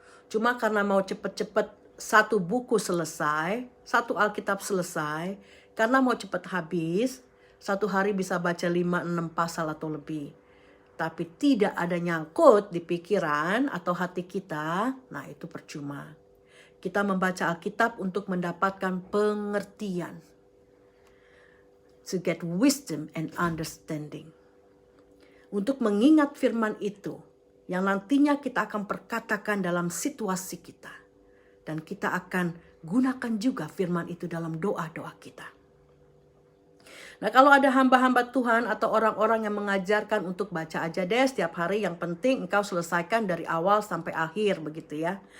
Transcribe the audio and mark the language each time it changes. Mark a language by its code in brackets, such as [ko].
[id] Cuma karena mau cepat-cepat satu buku selesai, satu Alkitab selesai, karena mau cepat habis, satu hari bisa baca 5-6 pasal atau lebih. Tapi tidak ada nyangkut di pikiran atau hati kita, nah itu percuma. Kita membaca Alkitab untuk mendapatkan pengertian. [en] To get wisdom and understanding. [id] Untuk mengingat firman itu, yang nantinya kita akan perkatakan dalam situasi kita. Dan kita akan gunakan juga firman itu dalam doa-doa kita. Nah, kalau ada hamba-hamba Tuhan atau orang-orang yang mengajarkan untuk baca aja deh setiap hari, yang penting engkau selesaikan dari awal sampai akhir begitu ya.